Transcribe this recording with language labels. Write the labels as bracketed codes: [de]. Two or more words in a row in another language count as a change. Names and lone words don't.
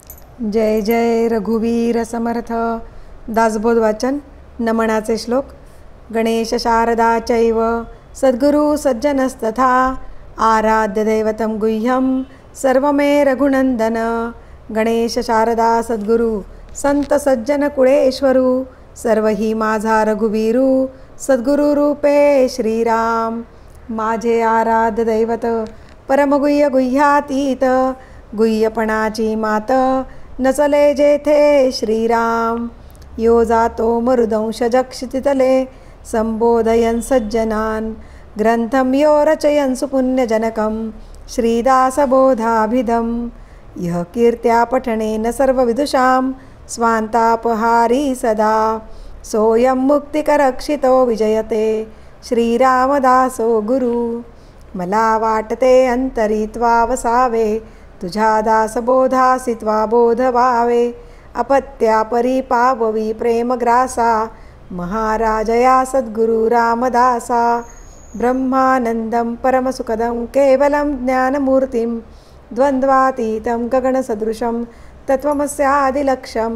[mr] जय जय रघुवीर समर्थ. दासबोध वाचन. नमनाचे श्लोक. [sa] गणेश शारदा चैव सद्गुरु सज्जनस्तथा आराध्य दैवतं गुह्यं सर्वमे रघुनंदन. [mr] गणेश शारदा सद्गुरु संत सज्जन कुळेश्वरू सर्व ही माझा रघुवीरू सद्गुरु रूपे श्रीराम. माझे आराध्य दैवत परमगुह्य गुह्यातीत गुह्यपणाची मात नचले जेथे श्रीराम. [sa] यो जातो मरुदंश जक्षितितले संबोधयन् सज्जनान् ग्रंथं यो रचयन् सुपुण्यजनकं श्रीदासबोधाभिधं. यः कीर्त्या पठनेन सर्वविदुषां स्वान्तापहारी सदा सोऽयं मुक्तिकरक्षितो विजयते श्रीरामदासो गुरु. [mr] मला वाटते अंतरित्वा वसावे तुझ्या दासबोधासी त्वा बोध व्हावे. अपत्या परिपाववी प्रेमग्रासा महाराजया सद्गुरु रामदासा. [sa] ब्रह्मानंदं परमसुखदं केवलं ज्ञानमूर्तिं द्वन्द्वातीतं गगनसदृशं तत्त्वमस्यादिलक्ष्यम्.